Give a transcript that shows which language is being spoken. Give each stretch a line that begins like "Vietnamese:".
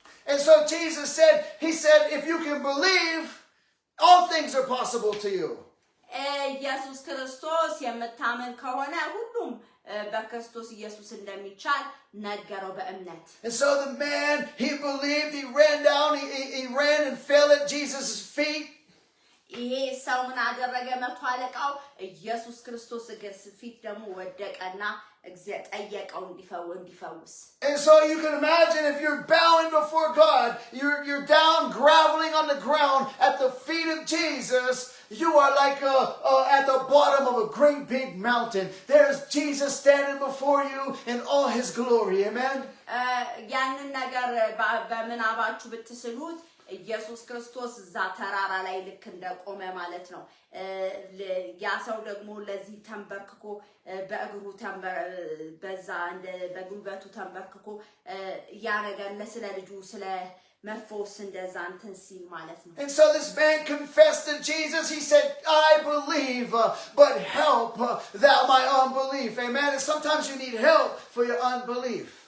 English: And so Jesus said, he said, if you can believe, all things are possible to you.
Amharic: ኢየሱስ ክርስቶስ የምታመን ከሆነ ሁሉም በክርስቶስ ኢየሱስ እንደሚቻል ነገረው በእምነት።
English: And so the man, he believed, he ran down, he ran and fell at Jesus' feet.
Amharic: ይሄ ሰው ምን አደረገ? መቶ አለቃው ኢየሱስ ክርስቶስ እግር ፊት ደግሞ ወደቀና ጠየቀው እንዲፈውስ።
English: And so you can imagine if you're bowing before God, you're down groveling on the ground at the feet of Jesus. You are like at the bottom of a great big mountain. There's Jesus standing before you in all His glory. Amen.
Amharic: ያንን ነገር በምናባችሁ ብትስሉት ኢየሱስ ክርስቶስ እዛ ተራራ ላይ ልክ እንደቆመ ማለት ነው። ያ ሰው ደግሞ ለዚህ ተንበርክኮ በእግሩ በዛ በጉልበቱ ተንበርክኮ ያ ነገር ለስለ ልጁ ስለ መፈወስ እንደዛ እንትን ሲል ማለት ነው።
English: And so this man confessed to Jesus. He said, I believe, but help thou my unbelief. Amen. And sometimes you need help for your unbelief.